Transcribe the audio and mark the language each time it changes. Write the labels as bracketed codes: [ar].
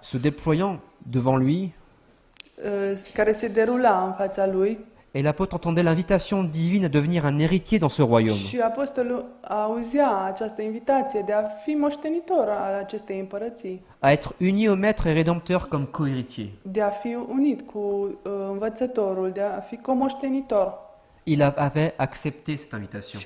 [fr] Se déployant devant lui, [ro] care se derula în fața lui [fr] et l'apôtre entendait l'invitation divine à devenir un héritier dans ce royaume. [ro] și Apostolul auzea această invitație de a fi moștenitor al acestei împărății, [fr] À être uni au maître et rédempteur comme co-héritier. [ro] de a fi unit cu învățătorul, de a fi comoștenitor. [fr] Il avait accepté cette invitation.